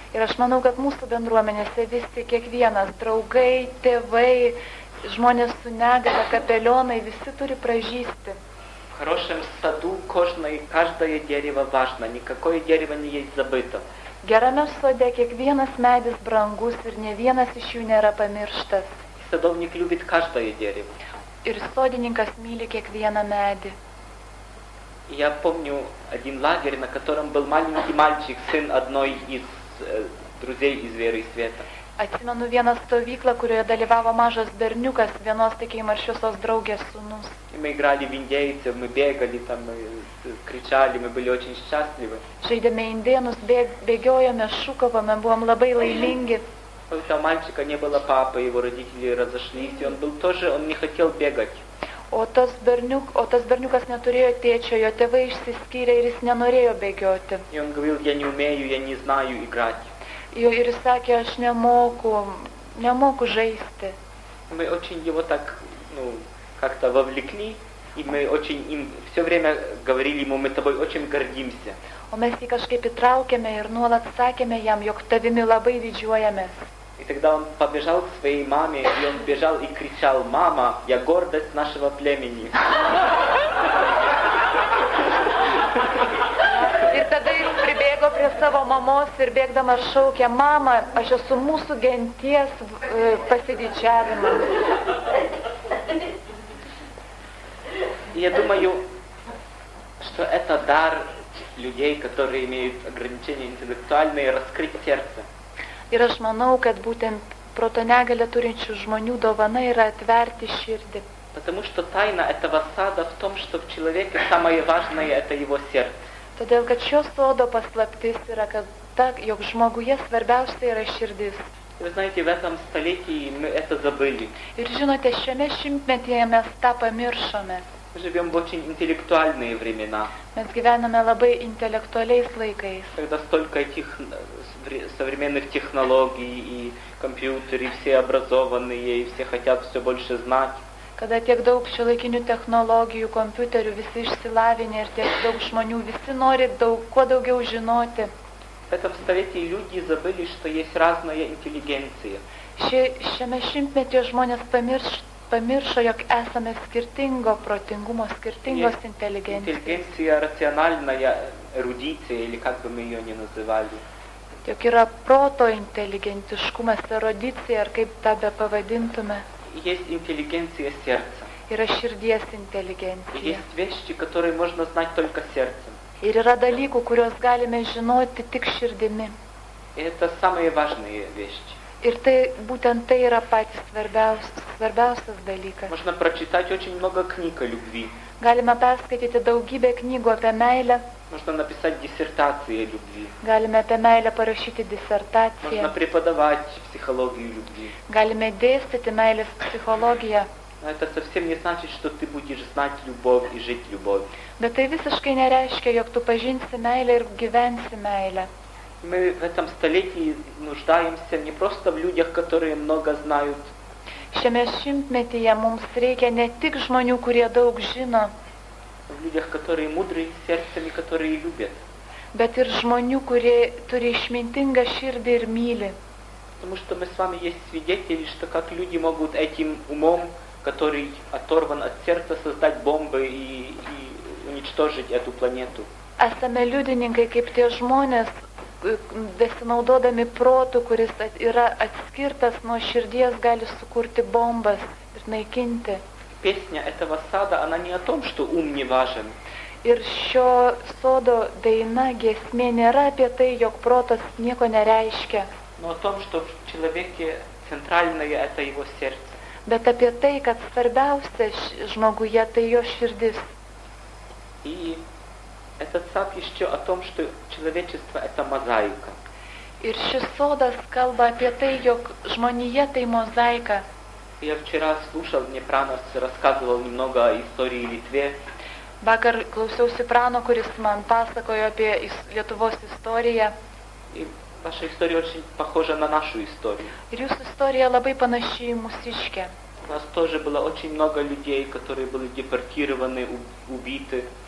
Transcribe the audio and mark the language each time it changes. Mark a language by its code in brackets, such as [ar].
[lt] Ir aš manau, kad mūsų bendruomenėse visi, kiekvienas, draugai, tėvai, žmonės su negale, kapelionai, visi turi pražysti. [ru] В хорошем саду каждое дерево важно, никакое дерево не есть забыто. [lt] Gerame sode kiekvienas medis brangus ir ne vienas iš jų nėra pamirštas. [ru] И садовник любит каждое дерево. [lt] Ir sodininkas myli kiekvieną medį. [ru] Я помню один лагерь, на котором был маленький мальчик, сын одной из друзей из веры и света. [lt] Atsimenu vieną stovyklą, kurioje dalyvavo mažas berniukas, vienos tikėjimo ir šviesos draugės sūnus. [ru] И мы играли в индейцев, мы бегали, там, мы кричали, мы были очень счастливы. [lt] Žaidėme indėnus, bėgiojome, šūkavome, buvom labai laimingi. [ru] У этого мальчика не было папы, его родители разошлись, и он был тоже, он не хотел бегать. [lt] O tas berniukas neturėjo tėčio, jo tėvai išsiskyrė ir jis nenorėjo bėgioti. [ru] И он говорил, я не умею, я не знаю играть. [lt] Ir jis sakė, aš nemoku žaisti. [ru] Мы очень его так, как-то вовлекли, и мы очень им все время говорили ему, мы тобой очень гордимся. [lt] O mes jį kažkaip įtraukėme ir nuolat sakėme jam, jog tavimi labai didžiuojamės. [ru] И тогда он побежал к своей маме, и он бежал и кричал, мама, я гордость нашего племени. [lt] Ir tada jis pribėgo prie savo mamos ir bėgdamas šaukė, mama, aš esu mūsų genties pasididžiavimas. [ru] И я думаю, что это дар людей, которые имеют ограничения интеллектуальные, раскрыть сердце. [lt] Ir aš manau, kad būtent proto negalią turinčių žmonių dovana yra atverti širdį. [ru] Потому что тайна этого сада в том, что в человеке самое важное – это его сердце. [lt] Todėl, kad šio sodo paslaptis yra, jog žmoguje svarbiausia yra širdis. [ru] Вы знаете, в этом столетии мы это забыли. [lt] Ir žinote, šiame šimtmetyje mes tą pamiršome. [ru] Мы живем в очень интеллектуальные времена. [lt] Mes gyvename labai intelektualiais laikais. [ru] Когда столько этих современных технологий и компьютеры, все образованные, и все хотят все больше знать. [lt] Kada tiek daug šiuolaikinių technologijų, kompiuterių, visi išsilavinę ir tiek daug žmonių, visi nori kuo daugiau žinoti. [ru] В этом столетии люди забыли, что есть разная интеллигенция. [lt] Šiame šimtmetyje žmonės pamiršo, jog esame skirtingo protingumo, skirtingos inteligencijos. [ru] Интеллигенция рациональная, эрудиция, или как бы мы ее ни называли. [lt] Jog yra proto inteligentiškumas, erudicija, ar kaip tą be pavadintume. [ru] Есть интеллигенция сердца. [lt] Yra širdies [ru] И [lt] inteligencija. [ru] есть вещи, которые можно знать только сердцем. [lt] Ir yra dalykų, kuriuos galime žinoti tik širdimi. [ru] И это самые важные вещи. [lt] Ir būtent tai yra patys svarbiausias dalykas. [ru] Можно прочитать очень много книг о любви. [lt] Galime perskaityti daugybę knygų apie meilę. [ru] Можно написать диссертации о любви. [lt] Galime apie meilę parašyti [ru] Можно [lt] disertaciją. [ru] преподавать психологию любви. [lt] Galime dėstyti meilės psichologiją. [ru] Но это совсем не значит, что ты будешь знать любовь и жить любовь. [lt] Bet tai visiškai nereiškia, jog tu pažinsi meilę ir gyvensi meilę. [ru] Мы в этом столетии нуждаемся не просто в людях, которые много знают, [lt] Šiame šimtmetyje mums reikia ne tik žmonių, kurie daug žino, [ru] в людях, которые мудрые сердцем и которые любят. [lt] bet ir žmonių, kurie turi išmintingą širdį ir myli. [ru] Потому что мы с вами есть свидетели, что как люди могут этим умом, который оторван от сердца, создать бомбы и уничтожить эту планету. [lt] Esame liudininkai, kaip tie žmonės, besinaudodami protu, kuris yra atskirtas nuo širdies, gali sukurti bombas ir naikinti. [ru] Песня этого сада, она не о том, что ум не важен. [lt] Ir šio sodo daina, giesmė nėra apie tai, jog protas nieko nereiškia, [ru] Но о том, что в человеке центральное это его сердце. [lt] bet apie tai, kad svarbiausia žmoguje tai jo širdis. [ru] И этот сад еще о том, что человечество это мозаика. [lt] Ir šis sodas kalba apie tai, jog žmonija tai mozaika. [ru] Я вчера слушал, мне Пранос рассказывал немного о истории Литве. [lt] Vakar klausiausi Prano, kuris man pasakojo apie Lietuvos istoriją. [ru] И ваша история очень похожа на нашу историю. [lt] Ir jūsų istorija labai panaši į mūsiškę. [ru] У нас тоже было очень много людей, которые были депортированы, убиты.